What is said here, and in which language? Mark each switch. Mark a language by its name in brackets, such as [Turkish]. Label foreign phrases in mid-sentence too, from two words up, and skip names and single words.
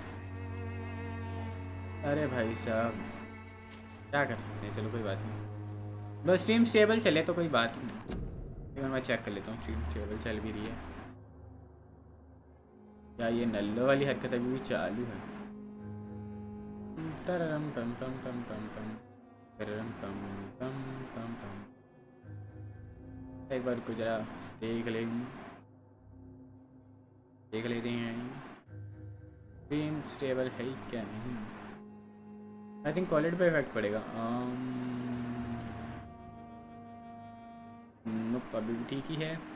[Hindi] अरे भाई साहब क्या कर सकते हैं। चलो कोई बात नहीं बस [English] stream stable [Hindi] चले तो कोई बात नहीं। मैं चेक कर लेता हूँ [English] stream stable [Hindi] चल भी रही है क्या? ये नल्लो वाली हरकत अभी भी चालू है। तररम टम टम टम टम टम तररम टम टम टम टम। एक बार को जरा देख लेते हैं [English] stream stable [Hindi] है क्या नहीं। [English] I think quality [Hindi] पे इफेक्ट पड़ेगा। अभी भी ठीक ही है।